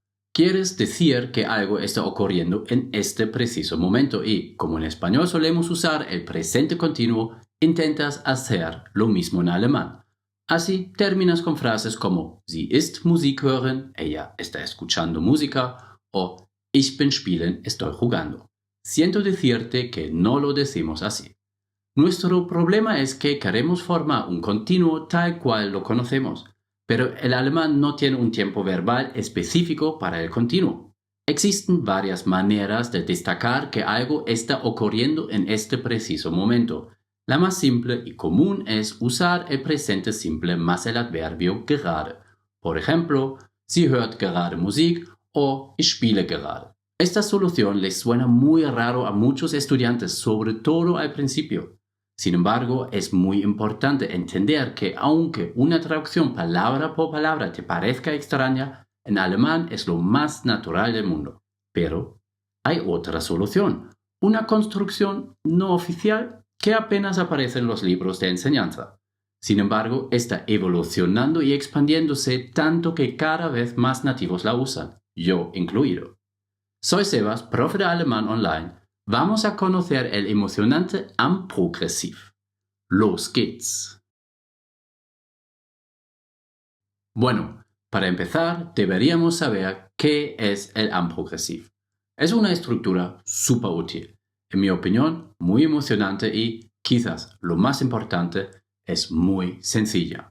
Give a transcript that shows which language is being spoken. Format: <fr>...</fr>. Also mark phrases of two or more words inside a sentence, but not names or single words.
<es>Quieres decir que algo está ocurriendo en este preciso momento y, como en español solemos usar el presente continuo, intentas hacer lo mismo en alemán. Así terminas con frases como</es> <de>Sie ist Musik hören,</de> <es>ella está escuchando música, o</es> <de>Ich bin spielen,</de> <es>estoy jugando. Siento decirte que no lo decimos así. Nuestro problema es que queremos formar un continuo tal cual lo conocemos, pero el alemán no tiene un tiempo verbal específico para el continuo. Existen varias maneras de destacar que algo está ocurriendo en este preciso momento. La más simple y común es usar el presente simple más el adverbio gerade. Por ejemplo,</es> <de>Sie hört gerade Musik o Ich spiele gerade.</de> <es>Esta solución les suena muy raro a muchos estudiantes, sobre todo al principio. Sin embargo, es muy importante entender que aunque una traducción palabra por palabra te parezca extraña, en alemán es lo más natural del mundo. Pero hay otra solución, una construcción no oficial que apenas aparece en los libros de enseñanza. Sin embargo, está evolucionando y expandiéndose tanto que cada vez más nativos la usan, yo incluido. Soy Sebas, profe de alemán online. Vamos a conocer el emocionante</es> <de>am Progressiv. Los geht's.</de> <es>Bueno, para empezar, deberíamos saber qué es el</es> <de>am Progressiv.</de> <es>Es una estructura súper útil. En mi opinión, muy emocionante y, quizás lo más importante, es muy sencilla.</es>